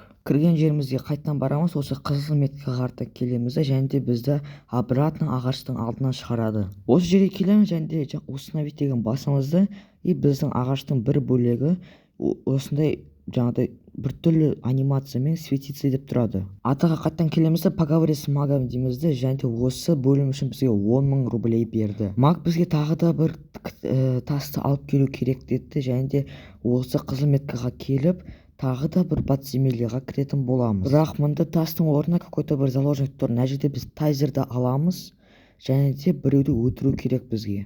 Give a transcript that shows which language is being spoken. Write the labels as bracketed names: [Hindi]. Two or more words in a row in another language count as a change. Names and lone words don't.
[Kazakh] Кірген жерімізге қайтадан барамыз, осы қызыл меткаға қарата келеміз және де бізді обратно ағаштың алдынан шығарады. Осы жерге келеміз және де установить деген басымызды, и біздің ағаштың бір бөлігі осындай жаңағыдай біртүрлі анимациямен светиться деп тұрады. Атаға қайтадан келеміз де [Russian] поговорить с магом [Kazakh] дейміз де және де осы бөлім үшін бізге 10 000 рублей берді. Маг бізге тағы да бір тасты алып келу керек деді және де осы қызыл меткаға келіп тағы да бір подземельеға кіретін боламыз. Бірақ мұнда тастың орнына какой-то бір заложник тұр. Мына жерде біз тайзерді аламыз және де біреуді өлтіру керек бізге.